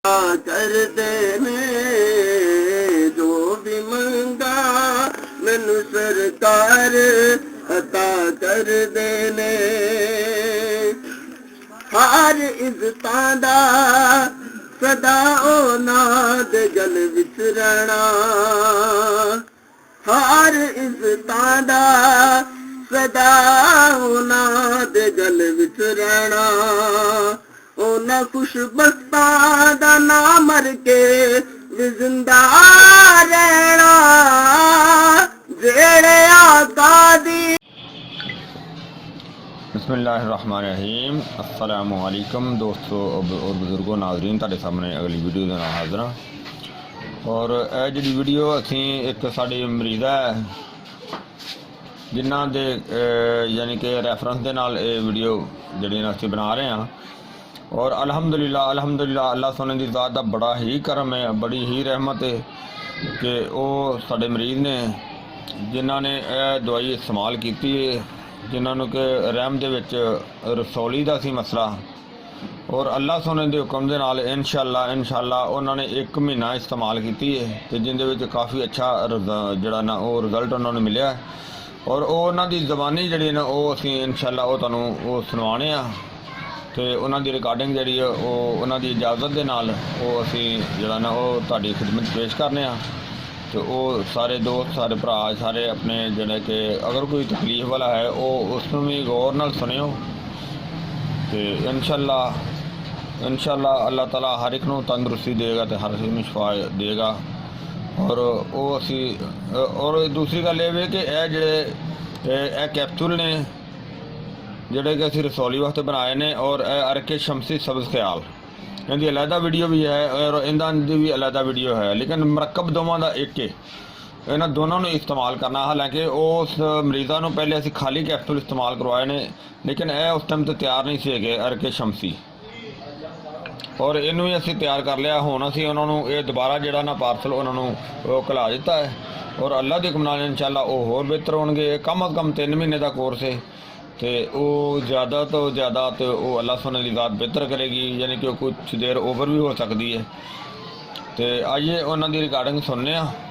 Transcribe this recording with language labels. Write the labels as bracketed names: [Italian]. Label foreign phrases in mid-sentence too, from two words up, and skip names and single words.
[Punjabi] کر دینے جو بھی منگا مینو سرکار عطا کر دینے ہر عزتاں دا سدا اونا دے گل وچ رہنا ہر عزتاں دا سدا اونا دے گل وچ رہنا اونا خوش بختاں دا نام مر کے بھی زندہ رہنا جیڑے آقا دی [Arabic] بسم اللہ الرحمن الرحیم۔ السلام علیکم [Punjabi] دوستو اور بزرگوں، ناظرین، تہاڈے سامنے اگلی ویڈیو دے نال حاضر ہاں۔ اور اے جڑی ویڈیو اسی ایک ساڈی مریضہ ہے جنہاں دے یعنی کہ ریفرنس دے نال اے ویڈیو جڑی اسی بنا رہے ہیں، اور الحمدللہ اللہ سونے دی ذات دا بڑا ہی کرم ہے، بڑی ہی رحمت ہے کہ او ساڈے مریض نے جنہاں نے اے دوائی استعمال کیتی ہے، جنہاں نو کہ رحم دے وچ رسولی دا سی مسئلہ، اور اللہ سونے دے حکم دے نال انشاءاللہ انہوں نے 1 مہینہ استعمال کیتی ہے تے جن دے وچ کافی اچھا جڑا نا او رزلٹ انہوں نے ملیا ہے، اور او انہاں دی زبانی جڑی نا او اسی انشاءاللہ او تانوں او سنوانے ہاں تے انہاں دی ریکارڈنگ جڑی ہے او انہاں دی اجازت دے نال او اسی جڑا نا او تہاڈی خدمت پیش کرنے ہاں۔ تو او سارے دوست، سارے بھرا، سارے اپنے جڑے کہ اگر کوئی تکلیف والا ہے او اس نوں بھی غور نال سنیو تے انشاءاللہ اللہ تعالیٰ ہر ایک نوں تندرستی دے گا تے ہر ایک نوں شفا دے گا۔ اور او اسی اور دوسری گل یہ ہے کہ اے جڑے اے کیپسول نے جڑے کہ اسی رسولی واسطے بنائے نے، اور اے ارک شمسی سبز خیال ان دی علیحدہ ویڈیو بھی ہے اور انہاں دی بھی علیحدہ ویڈیو ہے، لیکن مرکب دونوں دا ایک ہے، انہاں دونوں نے استعمال کرنا۔ حالانکہ اس مریضاں نوں پہلے اسی خالی کیپسول استعمال کروائے نے، لیکن اے اس ٹائم تے تیار نہیں سی کہ ارک شمسی، اور اینوں ہی اسی تیار کر لیا۔ ہن اسی انہاں نوں اے دوبارہ جڑا نا پارسل انہاں نوں کھلا دیتا ہے، اور اللہ دے حکم نال انشاءاللہ او ہور بہتر ہون گے۔ کم از کم 3 مہینے دا کورس ہے تے او زیادہ تو زیادہ تو او اللہ سبحانہ دی ذات بہتر کرے گی، یعنی کہ کچھ دیر اوور بھی ہو سکتی ہے۔ تے آئیے انہاں دی ریکارڈنگ سننے ہاں۔